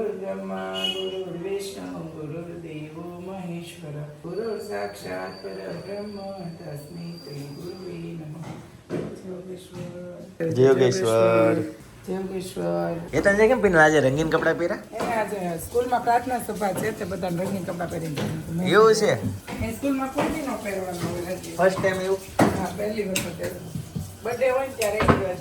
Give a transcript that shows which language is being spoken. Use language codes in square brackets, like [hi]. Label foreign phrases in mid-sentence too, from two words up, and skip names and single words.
[sa] ब्रह्मा गुरुर्विष्णु गुरुर्देवो महेश्वर गुरु साक्षात् परब्रह्म तस्मै श्री गुरुवे नमः. [gu] જય યોગેશ્વર. જય યોગેશ્વર. એ તને કેમ પીને આજે રંગીન કપડાં પહેર્યા? એને આજે સ્કૂલમાં પ્રાર્થના સભા છે તે બધા રંગીન કપડાં પહેરીને એવું છે? એ સ્કૂલમાં કોઈ ન પહેરવાનું હોય હજી. ફર્સ્ટ ટાઈમ એવું? હા, પહેલી વખત બર્થડે હોય ને ત્યારે એવી વાત છે.